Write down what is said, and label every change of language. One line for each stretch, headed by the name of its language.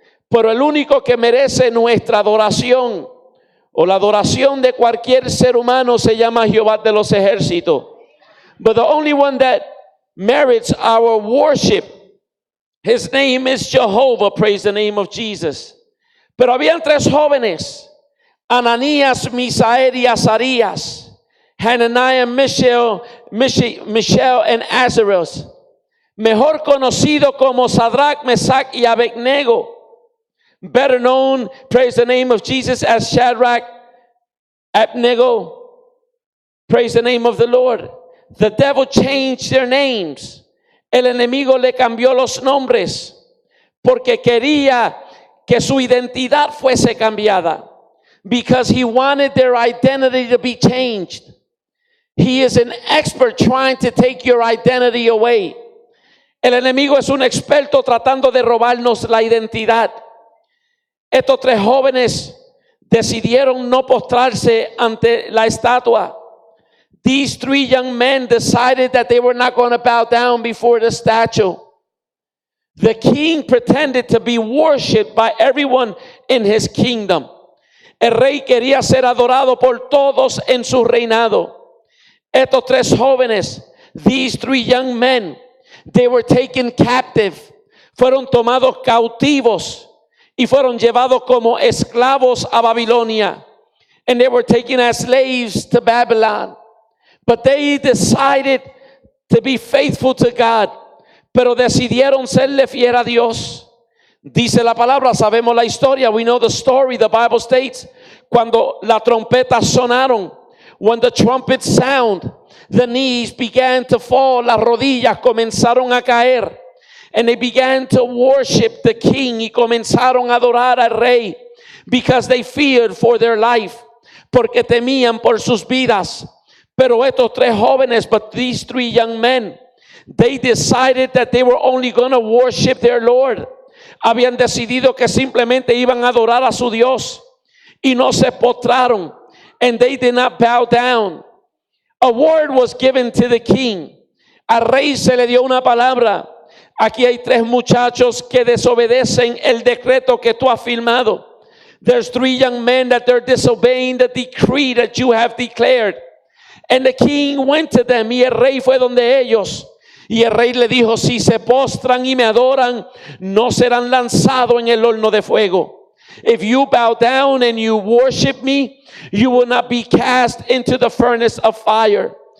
Spanish: Pero el único que merece nuestra adoración, o la adoración de cualquier ser humano, se llama Jehová de los ejércitos.
English: But the only one that merits our worship, his name is Jehovah. Praise the name of Jesus.
Spanish: Pero habían tres jóvenes: Ananías, Misael y Azarías.
English: Hananiah, Mishael and Azarias,
Spanish: mejor conocido como
English: Sadrach, Mesach y Abednego, better known, praise the name of Jesus, as Shadrach, Abednego. Praise the name of the Lord. The devil changed their names.
Spanish: El enemigo le cambió los nombres porque quería que su identidad fuese cambiada,
English: because he wanted their identity to be changed. He is an expert trying to take your identity away.
Spanish: El enemigo es un experto tratando de robarnos la identidad. Estos tres jóvenes decidieron no postrarse ante la estatua.
English: These three young men decided that they were not going to bow down before the statue. The king pretended to be worshipped by everyone in his kingdom.
Spanish: El rey quería ser adorado por todos en su reinado. Estos tres jóvenes,
English: these three young men, they were taken captive.
Spanish: Fueron tomados cautivos y fueron llevados como esclavos a Babilonia.
English: And they were taken as slaves to Babylon. But they decided to be faithful to God.
Spanish: Pero decidieron serle fiel a Dios. Dice la palabra, sabemos la historia.
English: We know the story. The Bible states,
Spanish: cuando la trompeta sonaron,
English: when the trumpets sound, the knees began to fall,
Spanish: las rodillas comenzaron a caer.
English: And they began to worship the king,
Spanish: y comenzaron a adorar al rey,
English: because they feared for their life,
Spanish: porque temían por sus vidas. Pero estos tres jóvenes,
English: but these three young men, they decided that they were only going to worship their Lord.
Spanish: Habían decidido que simplemente iban a adorar a su Dios, y no se postraron,
English: and they did not bow down. A word was given to the king.
Spanish: Al rey se le dio una palabra. Aquí hay tres muchachos que desobedecen el decreto que tú has firmado.
English: There's three young men that they're disobeying the decree that you have declared. And the king went to them,
Spanish: y el rey fue donde ellos. Y el rey le dijo, si se postran y me adoran, no serán lanzados en el horno de fuego.
English: If you bow down and you worship me, you will not be cast into the furnace of fire.